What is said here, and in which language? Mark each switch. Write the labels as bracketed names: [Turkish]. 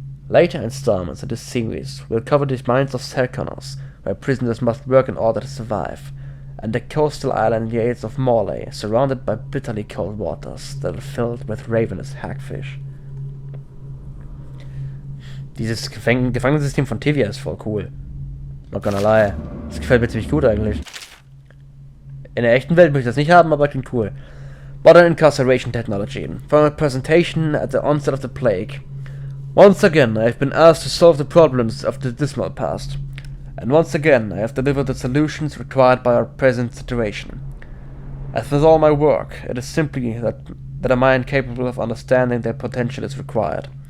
[English] Later installments in this series will cover the mines of Serkonos, where prisoners must work in order to survive, and the coastal island yates of Morley, surrounded by bitterly cold waters that are filled with ravenous hagfish. [German] Dieses Gefangensystem von Tivia ist voll cool. [English] Not gonna lie. [German] Das gefällt mir ziemlich gut eigentlich. In der echten Welt möchte ich das nicht haben, aber klingt cool. [English] Modern incarceration technology. From a presentation at the onset of the plague. Once again, I have been asked to solve the problems of the dismal past. And once again, I have delivered the solutions required by our present situation. As with all my work, it is simply that a mind capable of understanding their potential is required.